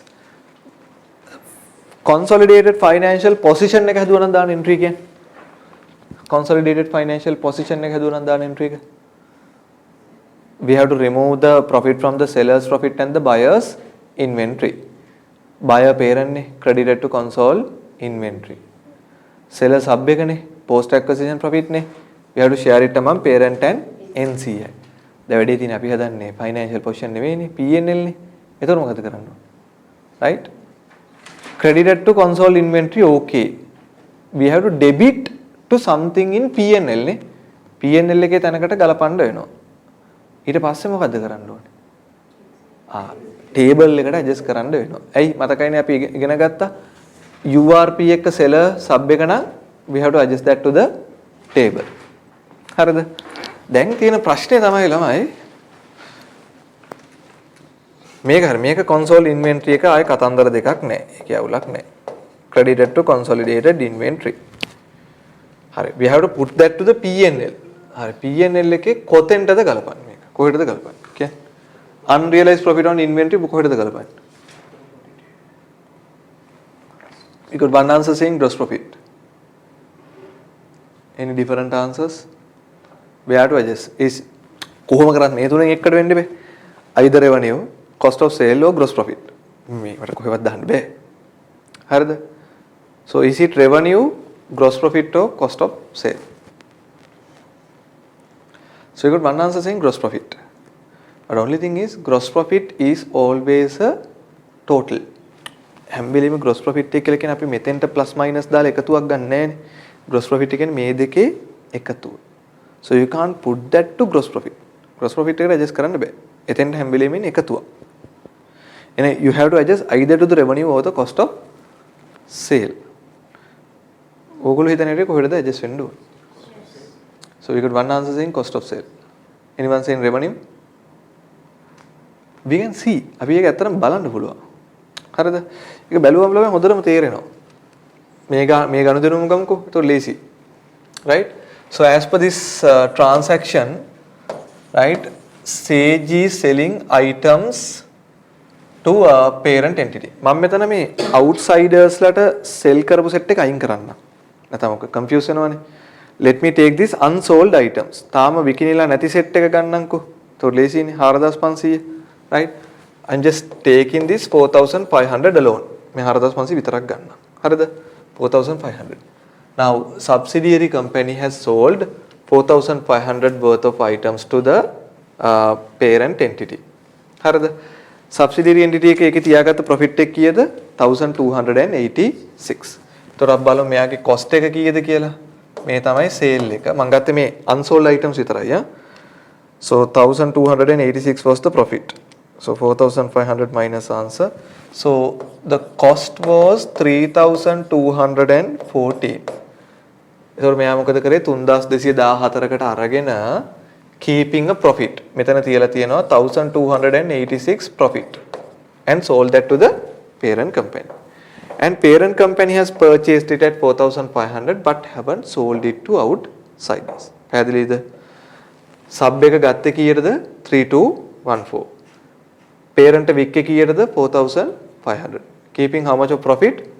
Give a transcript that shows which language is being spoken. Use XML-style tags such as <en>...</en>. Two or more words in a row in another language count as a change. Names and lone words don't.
<en>Consolidated financial position</en> <si>එක හදුවා නම් දාන entry කියන්නේ.</si> <en>Consolidated financial position</en> <si>එක හදුවා නම් දාන entry එක.</si> <en>We have to remove the profit from the seller's profit and the buyer's inventory. Buyer parent ne credited to console inventory. Seller sub එකනේ post acquisition profit ne. We have to share it among parent and NCI.</en> <si>දැන් වැඩේ තියෙන්නේ අපි හදන්නේ</si> <en>financial position</en> <si>නෙවෙයිනේ P&L නේ. එතකොට මොකද කරන්න ඕනේ?</si> <en>Right? Credited to console inventory, okay. We have to debit to something in P&L නේ.</en> <si>P&L එකේ තැනකට ගලපන්න වෙනවා. ඊට පස්සේ මොකද කරන්න ඕනේ? table එකට adjust කරන්න වෙනවා. ඇයි මතකයිනේ අපි ඉගෙන ගත්තා URP එක</si> <en>seller sub</en> <si>එක නම්</si> <en>we have to adjust that to the table.</en> <si>හරිද? දැන් තියෙන ප්‍රශ්නේ තමයි ළමයි මේක</si> <en>console inventory</en> <si>එක ආයේ කතන්දර දෙකක් නැහැ. ඒකේ අවුලක් නැහැ.</si> <en>Credited to consolidated inventory. හරි. We have to put that to the P&L. හරි.</en> <si>P&L එකේ කොතෙන්ටද ගලපන්නේ මේක? කොහෙටද ගලපන්නේ? කියන්නේ</si> <en>unrealized profit on inventory</en> <si>කොහෙටද ගලපන්නේ?</si> <en>We got one answer saying gross profit. Any different answers? We have to adjust.</en> <si>Is කොහොම කරත් මේ තුනෙන් එකකට වෙන්න බෑ.</si> <en>Either revenue, cost of sale or gross profit.</en> <si>මේකට කොහෙවත් දාන්න බෑ. හරිද?</si> <en>So is it revenue, gross profit or cost of sale? So you got one answer saying gross profit. But only thing is gross profit is always a total.</en> <si>හැම වෙලෙම</si> <en>gross profit</en> <si>එක කියලා කියන්නේ අපි මෙතෙන්ට</si> <en>plus minus</en> <si>දාලා එකතුවක් ගන්න නෑනේ.</si> <en>Gross profit</en> <si>කියන්නේ මේ දෙකේ එකතුව.</si> <en>So you can't put that to gross profit. Gross profit</en> <si>එකට adjust කරන්න බෑ. එතෙන්ට හැම වෙලෙම ඉන්නේ එකතුවක්.</si> <en>And you have to adjust either to the revenue or the cost of sale.</en> <si>ඕගොල්ලෝ හිතන හැටි කොහෙටද adjust වෙන්න ඕන?</si> <en>So we got one answer saying cost of sale. Anyone saying revenue? We can see.</en> <si>අපි ඒක ඇත්තටම බලන්න පුළුවන්. හරිද? ඒක බැලුවම ළමයි හොඳටම තේරෙනවා. මේ ගනුදෙනුම ගමුකෝ. ඒක ලේසි.</si> <en>Right? So as per this transaction, right? Sage is selling items to a parent entity.</en> <si>මම මෙතන මේ outsiders ලට sell කරපු set එක අයින් කරන්න. නැත්නම් ඔක confuse වෙනවනේ.</si> <en>Let me take this unsold items.</en> <si>තාම විකිනිලා නැති set එක ගන්නම්කෝ. ඒක ලේසිනේ 4500.</si> <en>Right? I'm just taking this 4500 alone.</en> <si>මේ 4500 විතරක් ගන්න. හරිද? 4500.</si> <en>Now subsidiary company has sold 4500 worth of items to the parent entity.</en> <si>හරිද?</si> <en>Subsidiary entity</en> <si>එකේ තියාගත්ත profit එක කීයද? 1286. ඒතර අපි බලමු මෙයාගේ cost එක කීයද කියලා. මේ තමයි sale එක. මම ගත්තේ මේ</si> <en>unsold items</en> <si>විතරයි.</si> <en>So 1286 was the profit. So 4500 minus answer. So the cost was 3214.</en> <si>ඒතර මෙයා මොකද කරේ 3214කට අරගෙන</si> <en>keeping a profit.</en> <si>මෙතන තියලා තියෙනවා</si> <en>1286 profit and sold that to the parent company. And parent company has purchased it at 4500 but haven't sold it to outsiders. පැහැදිලිද? sub</en> <si>එක ගත්තේ කීයටද</si> <en>3214 parent wick</en> <si>එක කීයටද</si> <en>4500 keeping how much of profit</en>